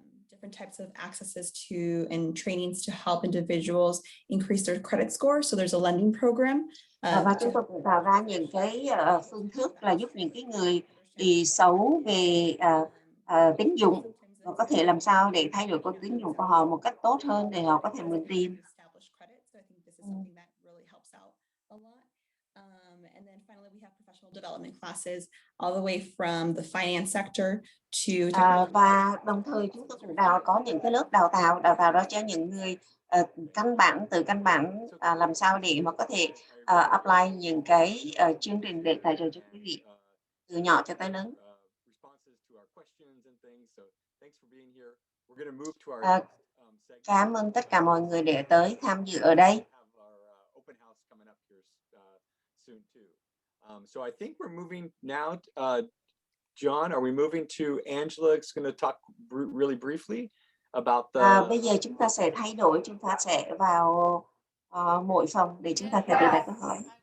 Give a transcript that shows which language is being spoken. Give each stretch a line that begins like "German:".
English: Different types of accesses to and trainings to help individuals increase their credit score. So there's a lending program.
Vietnamese: Và chúng tôi cũng tạo ra những cái phương thức là giúp những cái người bị xấu về tín dụng và có thể làm sao để thay đổi con tín dụng của họ một cách tốt hơn để họ có thể mượn tiền.
English: And then finally, we have professional development classes all the way from the finance sector to
Vietnamese: và đồng thời chúng tôi cũng có những cái lớp đào tạo đó cho những người căn bản làm sao để mà có thể apply những cái chương trình để tài trợ cho quý vị từ nhỏ cho tới lớn. Cảm ơn tất cả mọi người để tới tham dự ở đây.
English: So I think we're moving now. John, are we moving to Angela? Is going to talk really briefly about the.
Vietnamese: Bây giờ chúng ta sẽ thay đổi, chúng ta sẽ vào mỗi phòng để chúng ta có thể đặt câu hỏi.